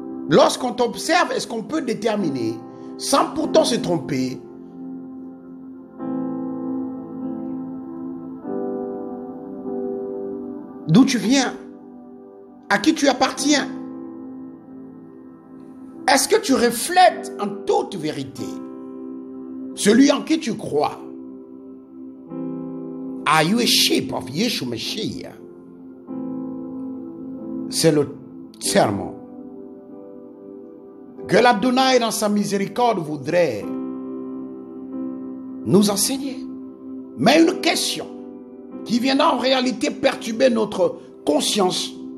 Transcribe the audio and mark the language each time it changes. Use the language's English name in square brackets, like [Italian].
[French] Lorsqu'on t'observe, est-ce qu'on peut déterminer, sans pourtant se tromper, d'où tu viens? À qui tu appartiens? Est-ce que tu reflètes en toute vérité celui en qui tu crois? [English] Are you a sheep of Yeshua Mashiach? [French] C'est le sermon que l'Adonai dans sa miséricorde voudrait nous enseigner. Mais une question qui viendra en réalité perturber notre conscience.